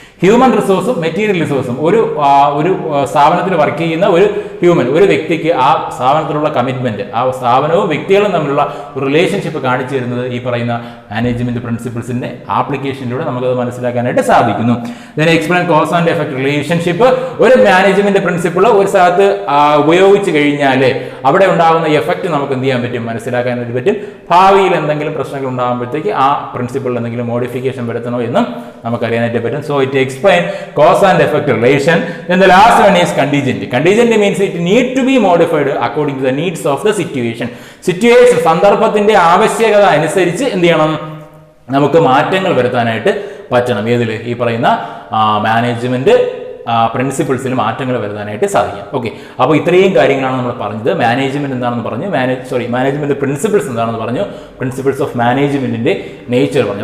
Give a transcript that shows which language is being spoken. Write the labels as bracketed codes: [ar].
[ml] Human റിസോഴ്സും material റിസോഴ്സും ഒരു സ്ഥാപനത്തിൽ work ചെയ്യുന്ന ഒരു വ്യക്തിക്ക് ആ സ്ഥാപനത്തിലുള്ള കമ്മിറ്റ്മെന്റ്, ആ സ്ഥാപനവും വ്യക്തികളും തമ്മിലുള്ള ഒരു റിലേഷൻഷിപ്പ് കാണിച്ചു തരുന്നത് ഈ പറയുന്ന മാനേജ്മെന്റ് പ്രിൻസിപ്പിൾസിന്റെ ആപ്ലിക്കേഷനിലൂടെ നമുക്കത് മനസ്സിലാക്കാനായിട്ട് സാധിക്കുന്നു. [en] Then explain cause and effect relationship. [ml] ഒരു മാനേജ്മെന്റ് പ്രിൻസിപ്പിൾ ഒരു സ്ഥലത്ത് ഉപയോഗിച്ച് കഴിഞ്ഞാൽ അവിടെ ഉണ്ടാകുന്ന എഫക്ട് നമുക്ക് എന്ത് ചെയ്യാൻ പറ്റും? മനസ്സിലാക്കാനായിട്ട് പറ്റും. ഭാവിയിൽ എന്തെങ്കിലും പ്രശ്നങ്ങൾ ഉണ്ടാകുമ്പോഴത്തേക്ക് ആ പ്രിൻസിപ്പിളിൽ എന്തെങ്കിലും മോഡിഫിക്കേഷൻ വരുത്തണോ എന്നും നമുക്കറിയാനായിട്ട് പറ്റും. [en] So it explain cause and effect relation. Then the last one is contingent. Contingent means it need to be modified according to the needs of the situation. [ml] Situation, സന്ദർഭത്തിന്റെ ആവശ്യകത അനുസരിച്ച് എന്ത് ചെയ്യണം? നമുക്ക് മാറ്റങ്ങൾ വരുത്താനായിട്ട് പറ്റണം. ഏതിൽ? ഈ പറയുന്ന മാനേജ്മെന്റ് പ്രിൻസിപ്പിൾസിൽ മാറ്റങ്ങൾ വരുത്താനായിട്ട് സാധിക്കും. അപ്പോൾ ഇത്രയും കാര്യങ്ങളാണ് നമ്മൾ പറഞ്ഞത്. മാനേജ്മെന്റ് എന്താണെന്ന് പറഞ്ഞു, മാനേജ്മെന്റ് പ്രിൻസിപ്പിൾസ് എന്താണെന്ന് പറഞ്ഞു, പ്രിൻസിപ്പിൾസ് ഓഫ് മാനേജ്മെന്റിന്റെ നേച്ചർ പറഞ്ഞു.